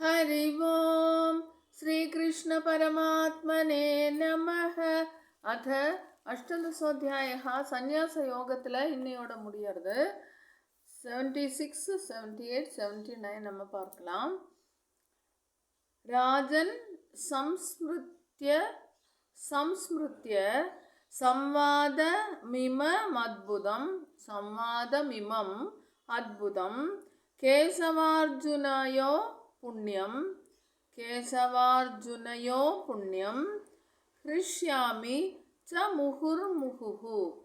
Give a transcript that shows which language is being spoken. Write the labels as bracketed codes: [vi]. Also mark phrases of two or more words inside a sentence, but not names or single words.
[sa] हरि ओम श्री कृष्ण परमात्मने नमः. अथ अष्टादशोऽध्यायः सन्यास योगத்தில் [ta] இன்னையோட முடியறது. 76, 78, 79 நம்ம பார்க்கலாம். [sa] राजन् संस्मृत्य संवादमिमम् अद्भुतम् केशवार्जुनयोः पुण्यं हृष्यामि च मुहुर्मुहुः